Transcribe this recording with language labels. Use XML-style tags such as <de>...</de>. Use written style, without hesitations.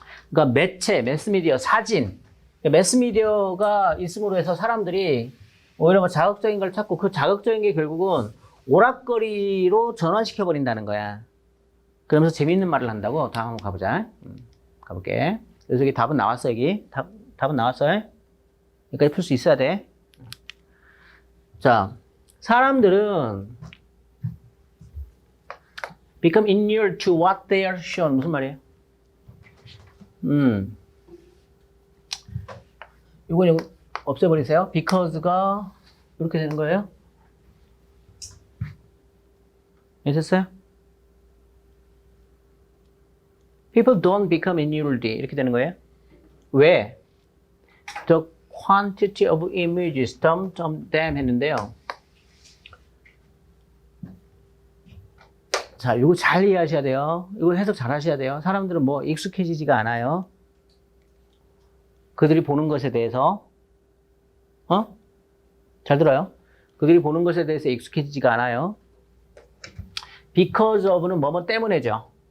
<ko>그러니까 매체, 매스미디어, 사진, 매스미디어가 있음으로 해서 사람들이 오히려 뭐 자극적인 걸 찾고 그 자극적인 게 결국은 오락거리로 전환시켜버린다는 거야. 그러면서 재미있는 말을 한다고. 다음 한번 가보자. 가볼게. 그래서 여기 답은 나왔어, 여기. 답은 나왔어요. 여기까지 풀 수 있어야 돼. 자, 사람들은</ko> <en>become inured to what they are shown.</en> <ko>무슨 말이에요? 이건 없애버리세요. because가 이렇게 되는 거예요. 됐어요?</ko> <en>People don't become inured.</en> <ko>이렇게 되는 거예요. 왜?</ko> <en>The quantity of images them</en> <ko>했는데요. 자, 이거 잘 이해하셔야 돼요. 이거 해석 잘 하셔야 돼요. 사람들은 뭐 익숙해지지가 않아요. 그들이 보는 것에 대해서, 잘 들어요? 그들이 보는 것에 대해서 익숙해지지가 않아요.</ko> <en>because of</en> <ko>는 뭐뭐 때문에죠.</ko>